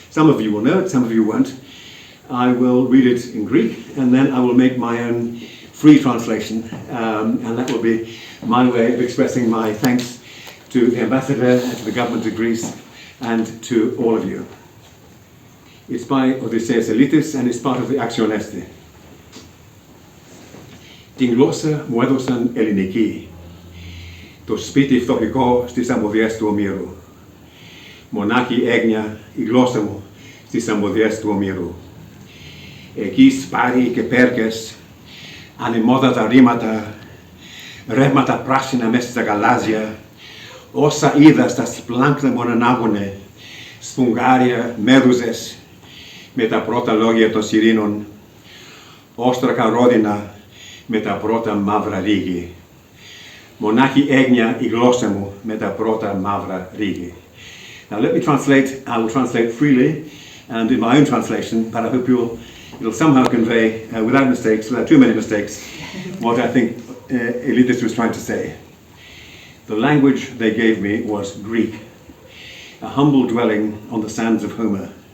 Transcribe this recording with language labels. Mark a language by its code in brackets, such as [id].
[en] Some of you will know it, some of you won't. I will read it in Greek, and then I will make my own free translation, and that will be my way of expressing my thanks to the ambassador, and to the government of Greece, and to all of you. It's by Odysseus Elitis, and it's part of the Axion Esti. [el] Την γλώσσα μου έδωσαν ελληνική, το σπίτι φτωχικό στις αμμοδιές του ομήρου. Μονάχη έγνοια η γλώσσα μου στις αμμοδιές του ομήρου. Εκεί σπάρι και πέρκες, ανεμόδατα ρήματα, ρεύματα πράσινα μέσα στα γαλάζια, όσα είδα στα σπλάνκτα μου ανάγωνε, σφουγγάρια, μέδουζες, με τα πρώτα λόγια των σιρήνων, όστρακα ρόδινα, με τα πρώτα μαύρα ρίγη. Μονάχη έγνοια η γλώσσα μου με τα πρώτα μαύρα ρίγη. [en] Now let me translate, I will translate freely and in my own translation, but I hope it'll somehow convey, without mistakes, without too many mistakes, what I think Achiladellis was trying to say. The language they gave me was Greek, a humble dwelling on the sands of Homer.